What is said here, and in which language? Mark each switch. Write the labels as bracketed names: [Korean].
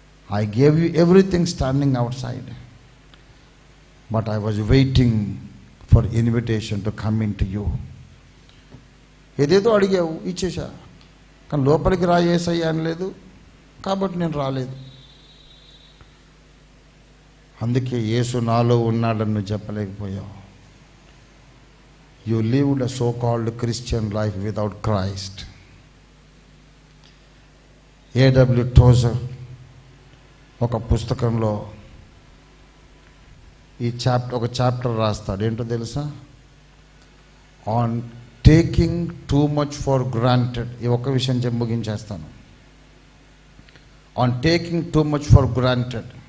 [English] I gave you everything standing outside, but I was waiting for invitation to come in to you. [Telugu] ఏదేదో అడిగావు, ఇచ్చేసా, కానీ లోపలికి రా యేసయ్య అనలేదు, కాబట్టి నేను రాలేదు. అందుకే యేసు నాలో ఉన్నాడని నువ్వు చెప్పలేకపోయావు. [English] You lived a so-called Christian life without Christ. A.W. [Telugu] Tozer ఒక పుస్తకంలో ఒక చాప్టర్ రాస్తాడు. ఏంటో తెలుసా? [English] On taking too much for granted. [Telugu] ఈ ఒక్క విషయం చెప్పి ముగించేస్తాను. [English] On taking too much for granted.